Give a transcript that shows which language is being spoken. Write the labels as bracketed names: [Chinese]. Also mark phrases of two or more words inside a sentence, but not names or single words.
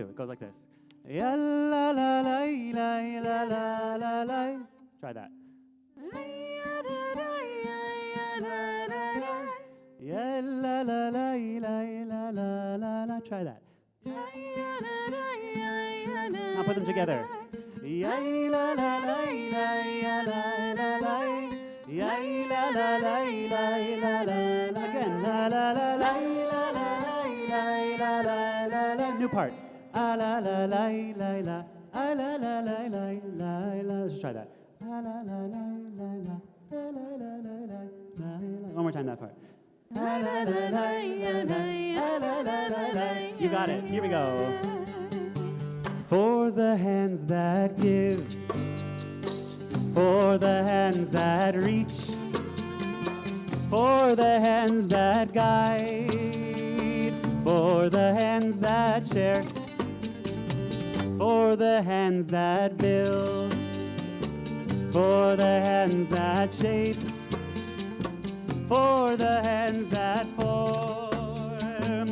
[English] It goes like this. Ya la la la la la la la la. Try that. Ya la la la la la la la la. Try that. Now put them together. Ya la la la la la la la. Ya la la la la la la. Again. La la la la la la la la la la. New part. Ah la la la la la. Ah la la la la la la. Let's try that. La la la la la la. La la la la la la. One more time that part. La la la la la la. La la la la. You got it. Here we go. For the hands that give, for the hands that reach, for the hands that guide, for the hands that share, for the hands that build, for the hands that shape, for the hands that form.